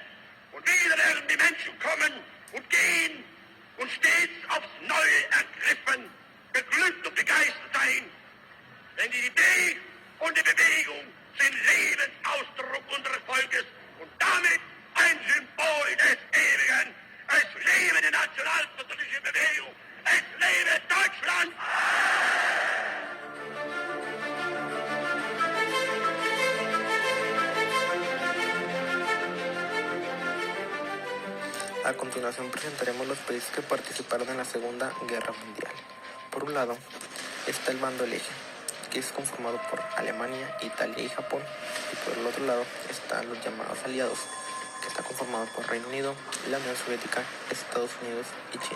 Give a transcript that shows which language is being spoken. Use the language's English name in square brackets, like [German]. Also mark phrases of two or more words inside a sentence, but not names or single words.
[German] Und wieder werden die Menschen kommen und gehen und stets aufs Neue ergriffen, beglückt und begeistert sein. Denn die Idee und die Bewegung sind Lebensausdruck unseres Volkes und damit ein Symbol des Ewigen. Es lebe die nationalsozialistische Bewegung, es lebe Deutschland! [Spanish] A continuación presentaremos los países que participaron en la Segunda Guerra Mundial. Por un lado está el bando del Eje, que es conformado por Alemania, Italia y Japón, y por el otro lado están los llamados aliados, que está conformado por Reino Unido, la Unión Soviética, Estados Unidos y China.